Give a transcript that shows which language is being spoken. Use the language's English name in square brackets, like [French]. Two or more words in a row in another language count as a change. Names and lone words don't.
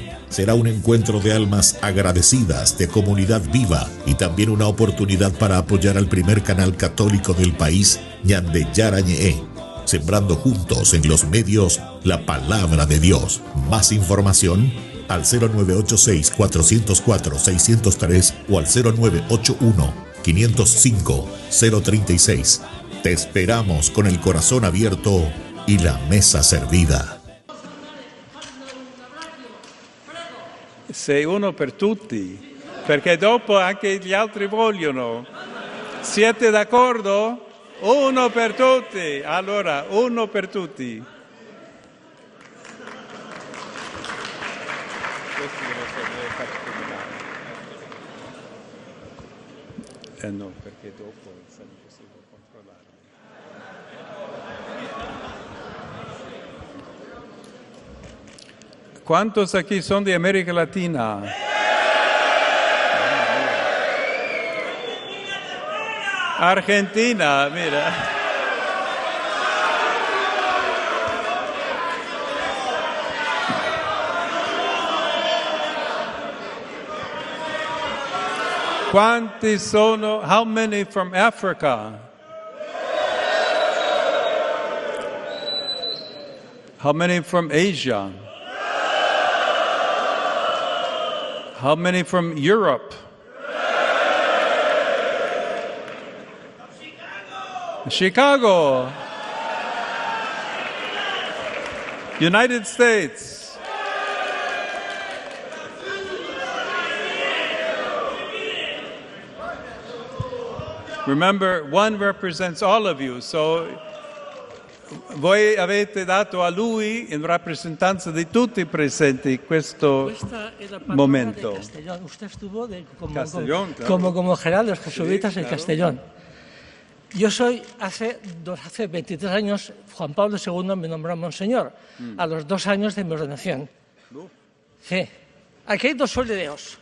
[Spanish] Será un encuentro de almas agradecidas, de comunidad viva y también una oportunidad para apoyar al primer canal católico del país, Ñande Yarañé, sembrando juntos en los medios la palabra de Dios. Más información al 0986-404-603 o al 0981-505-036. Te esperamos con el corazón abierto y la mesa servida. [Italian] Sei uno per tutti, perché dopo anche gli altri vogliono. Siete d'accordo? Uno per tutti. Allora, uno per tutti. Questo deve far combinare. No, perché dopo se non possiamo controllare. [Spanish] ¿Cuántos aquí son de América Latina? Argentina, mira. ¿Cuántos son? [English] How many from Africa? How many from Asia? How many from Europe? Chicago. United States. Remember, one represents all of you, so [Italian] voi avete dato a lui in rappresentanza di tutti i presenti questo momento. [Spanish] Castellón. Usted estuvo Castellón, claro. como general de los jesuitas Sí, en claro. Castellón. Yo soy, hace 23 años, Juan Pablo II me nombró monseñor, a los 2 años de mi ordenación. Sí. Aquí hay 2 soldados.